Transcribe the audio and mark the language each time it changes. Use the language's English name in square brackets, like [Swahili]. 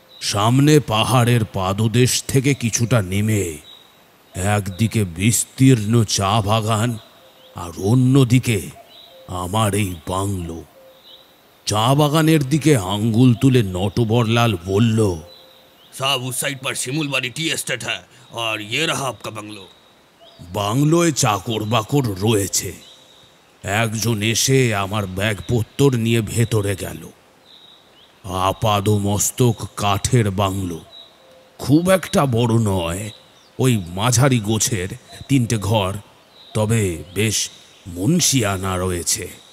[Bangla] সামনে পাহাড়ের পাদদেশ থেকে কিছুটা নেমে একদিকে বিস্তীর্ণ চা বাগান আর অন্যদিকে আমার এই বাংলো। চা বাগানের দিকে আঙ্গুল তুলে নটবরলাল বলল, [Hindi] साहब उस साइड पर शिमुलबाड़ी टी एस्टेट है और ये रहा आपका बंगलो। [Bangla] বাংলোয় চাকর বাকর রয়েছে। একজন এসে আমার ব্যাগপত্তর নিয়ে ভেতরে গেল। আপাদ মস্তক কাঠের বাংলো, খুব একটা বড় নয়, ওই মাঝারি গোছের 3টে ঘর, তবে বেশ মুন্সিয়ানা রয়েছে।